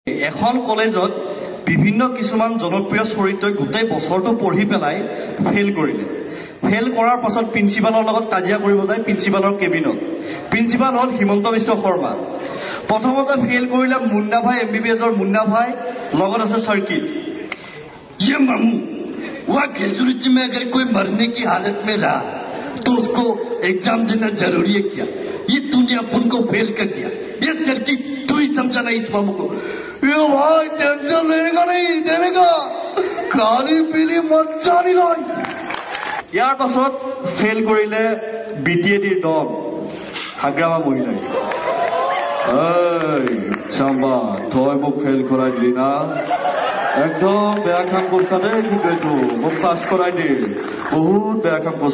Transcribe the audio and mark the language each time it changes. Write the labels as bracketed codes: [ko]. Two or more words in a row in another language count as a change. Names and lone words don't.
[as] এখন কলেজত বিভিন্ন কিছুমান জনপ্ৰিয় চৰিত্ৰই গোটেই বছৰটো পঢ়ি পেলাই ফেইল কৰিলে। ফেইল কৰাৰ পাছত প্ৰিন্সিপালৰ লগত কাজিয়া কৰিব যায় প্ৰিন্সিপালৰ কেবিনত। প্ৰিন্সিপাল হ'ল হিমন্ত বিশ্ব শৰ্মা। প্ৰথমতে ফেইল কৰিলে মুন্না ভাই MBBSৰ মুন্না ভাই, লগত আছে सर्किट। [hi] ये मामू वहाँ ग्रेजुएटी में अगर कोई मरने की हालत में रहा तो उसको एग्जाम देना जरूरी है क्या? ये तूने अपन को फेल कर दिया। ये सर्किट तू ही समझा ना इस मामू को। ये भाई टेंशन लेगा नहीं देगा, खाली पीली मच्छा नहीं लाई। [as] ইয়াৰ পাছত ফেইল কৰিলে BTADৰ দল হাগ্ৰামা মহিলাই। চাম্বা তই মোক ফেইল কৰাই দিলি না, একদম বেয়া কাম কৰিছা দেই, কিন্তু এইটো মোক পাছ কৰাই দি বহুত বেয়া কাম কৰিছা।